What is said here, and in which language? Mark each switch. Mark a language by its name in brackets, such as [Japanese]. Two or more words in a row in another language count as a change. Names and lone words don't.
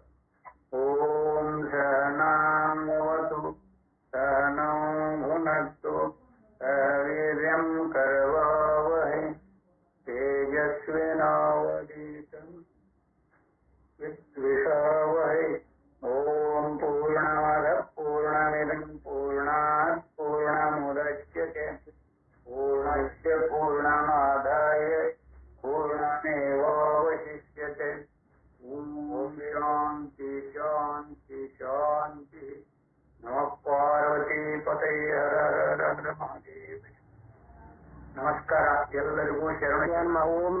[Sanskrit] ಓಂ ಸಹನಾವತು ಸಹನೌ ಭುನಕ್ತು ವೀರ್ಯಂ ಕರವಾವಹೈ ತೇಜಸ್ವಿನಾವಧೀತಂ ವಿದ್ವಿಷಾವಹೈ. ಓಂ ಪೂರ್ಣಮದ ಪೂರ್ಣಮಿದಂ ಪೂರ್ಣಾತ್ ಪೂರ್ಣಮುದಚ್ಯತೆ ಪೂರ್ಣಸ್ಯ ಪೂರ್ಣಮಾದಾಯ ಪೂರ್ಣಮೇವಾವಶಿಷ್ಯತೆ. ಓಂ ಶಾಂತಿ ಶಾಂತಿ ಶಾಂತಿ. ನಮಃ ಪಾರ್ವತಿ ಪತಯೇ ಹರ ಹರ ಮಹಾದೇವ. [Kannada] ನಮಸ್ಕಾರ ಎಲ್ಲರಿಗೂ ಶರಣ. ಓಂ